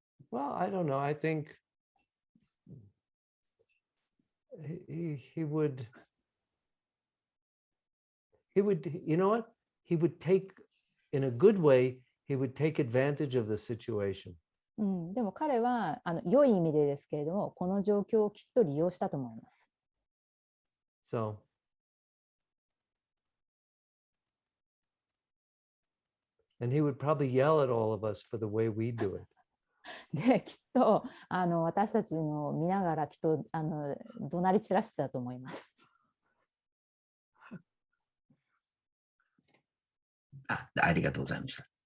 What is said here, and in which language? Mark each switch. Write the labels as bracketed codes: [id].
[en] Well, I don't know. I think he would, you know what? He would take, in a good way, he would take advantage of the situation. [ja] でも彼は良い意味でですけれども、この状況をきっと利用したと思います。 [en] So, and he would probably yell at all of us for the way we do it. [ja] で、きっと私たちの見ながらきっと怒鳴り散らしてたと思います。ありがとうございました。